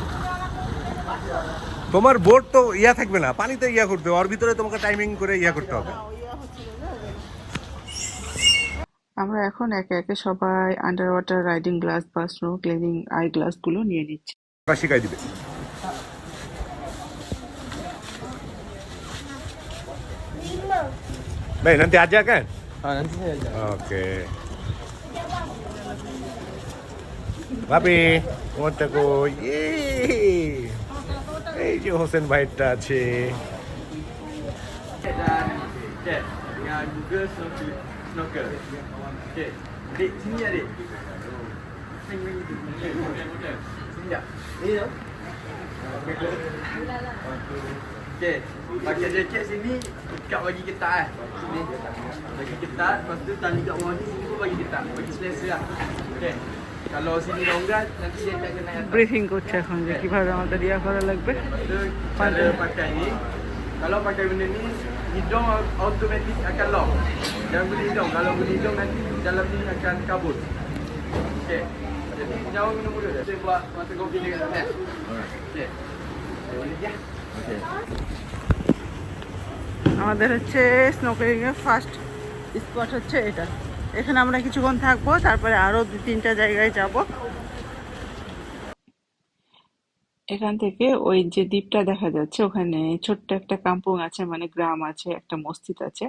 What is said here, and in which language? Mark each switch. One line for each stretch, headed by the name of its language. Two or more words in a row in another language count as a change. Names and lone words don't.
Bangla: তোমার বোট তো ইয়া থাকবে না, পানিতে ইয়া করতে হবে, ওর ভিতরে তোমাকে টাইমিং করে ইয়া করতে হবে। আমরা এখন একে একে সবাই আন্ডার ওয়াটার রাইডিং গ্লাস বা স্নো ক্লিনিং আই গ্লাস গুলো নিয়ে নিচ্ছি। ওরা শিখাই দিবে।
Malay: Baik, nanti aja kan? nanti saya aja. Oke. Papi,
Bangla: মনটাকো এই যে হোসেন ভাইটা আছে।
Malay: Cek dengan Google snorkel. Okey. Adik sini adik. Sini jap. Ni tu. Okey. Pakai jaket sini ikat bagi ketat Sini. Bagi ketat, lepas tu tali kat bawah ni sini pun bagi ketat. Bagi selesa lah. Okey. Kalau sini longgar nanti dia tak kena atas.
Bangla: ব্রিফিং করছে এখন যে কিভাবে আমাদের ইয়া করা লাগবে।
Malay: So, cara pakai ni, kalau pakai benda ni, hidung automatik akan lock. Jangan guna hidung. Kalau guna hidung nanti dalam ni akan kabut. Okey. Jadi jauh minum dulu. Saya buat masa kopi dekat sana. Okey. Boleh ya? Okey.
Bangla: আমাদের হচ্ছে স্নোকেলিং এর ফার্স্ট স্পট হচ্ছে এটা। এখানে আমরা কিছুক্ষণ থাকবো, তারপরে আরো 2-3টা জায়গায় যাব। এখান থেকে ওই যে দ্বীপটা দেখা যাচ্ছে, ওখানে ছোট্ট একটা কাম্পুং আছে, মানে গ্রাম আছে, একটা মসজিদ আছে।